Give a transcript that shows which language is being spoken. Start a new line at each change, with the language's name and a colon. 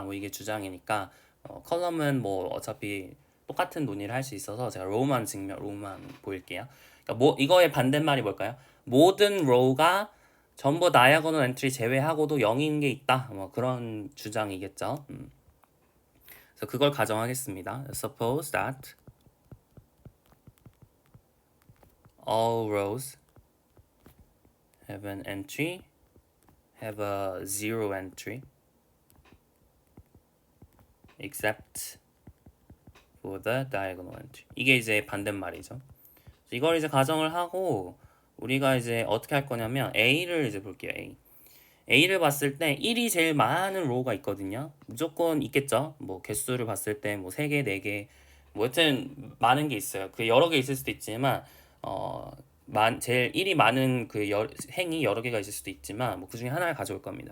Korean: 뭐 이게 주장이니까 컬럼은 뭐 어차피 똑같은 논의를 할 수 있어서 제가 row만 보일게요. 그러니까 뭐 이거의 반대말이 뭘까요? 모든 row가 전부 diagonal entry 제외하고도 0인 게 있다. 뭐 그런 주장이겠죠. 그래서 그걸 가정하겠습니다.
English: Suppose that all rows have an entry, have a zero entry, except for the diagonal entry.
Korean: 이게 이제 반대말이죠. 이걸 이제 가정을 하고 우리가 이제 어떻게 할 거냐면 A를 이제 볼게요. A를 봤을 때 1이 제일 많은 로우가 있거든요. 무조건 있겠죠. 뭐 개수를 봤을 때 뭐 3개, 4개 뭐 여튼 많은 게 있어요. 그 여러 개 있을 수도 있지만 제일 1이 많은 그 행이 여러 개가 있을 수도 있지만 뭐 그 중에 하나를 가져올 겁니다.